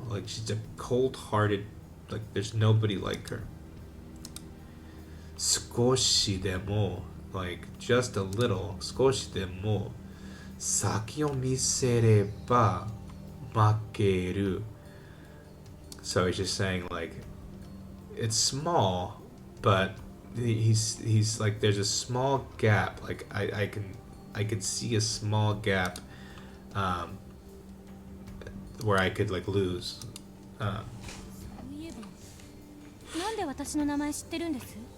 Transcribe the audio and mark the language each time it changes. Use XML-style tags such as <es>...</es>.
<en>Like she's a cold-hearted, like there's nobody like her.</en> <ja>少しでも,</ja> <en>like just a little,</en> <ja>少しでも先を見せれば負ける.</ja> <en>So he's just saying like it's small, but he's like there's a small gap. Like I could see a small gap where I could like lose.</en> <ja>そういえば、なんで私の名前知ってるんです？</ja>